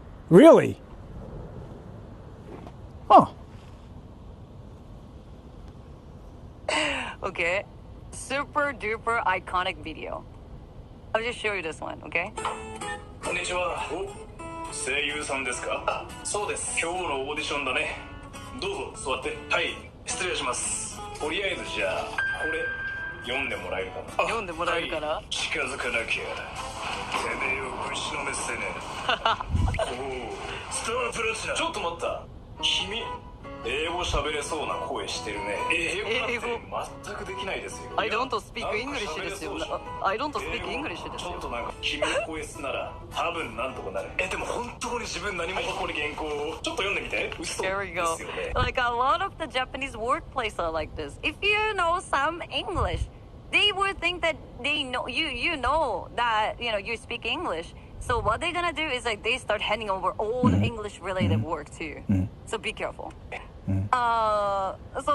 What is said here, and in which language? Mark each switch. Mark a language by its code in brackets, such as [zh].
[en] Really? Huh. Okay. Super duper iconic video. I'll just show you this one, okay? [ja] こんにちは。声優さんですか？そうです。今日のオーディションだね。どうぞ座って。はい、失礼します。とりあえずじゃあこれ読んでもらえるかな。読んでもらえるかな？はい、近づかなきゃ。てめえをぶちのめせね。おお、スタープラチナ。ちょっと待った。君。英語喋れそうな声してるね。英語なんて全くできないですよ。 [en] I don't speak English [ja] ですよ。 [en] I don't speak English ですよ。 [ja] ちょっとなんか君の声質なら多分なんとかなる。でも本当に自分何もここに原稿をちょっと読んでみて。嘘ですよね。 [en] Like a lot of the Japanese workplaces are like this. If you know some English, they would think that they know you know that you speak English. So what they're gonna do is like they start handing over all the English related work to you. So be careful. So